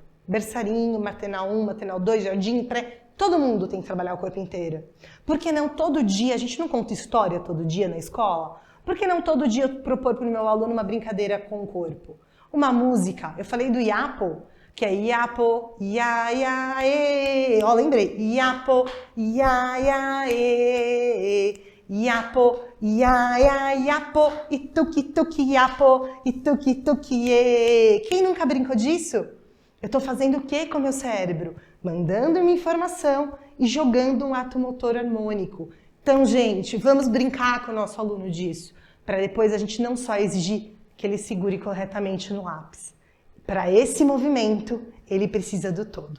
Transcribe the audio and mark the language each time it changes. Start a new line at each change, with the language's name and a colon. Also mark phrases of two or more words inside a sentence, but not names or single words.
Portuguese: Berçarinho, maternal 1, maternal 2, jardim, pré. Todo mundo tem que trabalhar o corpo inteiro. Por que não todo dia? A gente não conta história todo dia na escola? Por que não todo dia eu propor para o meu aluno uma brincadeira com o corpo? Uma música. Eu falei do Iapo, que é Iapo, ia, ia, e. Ó, lembrei. Iapo, ia, ia, e. Iapo, ia, ia, iapo, e tuki, tuki, iapo, e tuki, tuki, e. Quem nunca brincou disso? Eu tô fazendo o que com o meu cérebro? Mandando uma informação e jogando um ato motor harmônico. Então, gente, vamos brincar com o nosso aluno disso, para depois a gente não só exigir que ele segure corretamente no lápis. Para esse movimento, ele precisa do todo.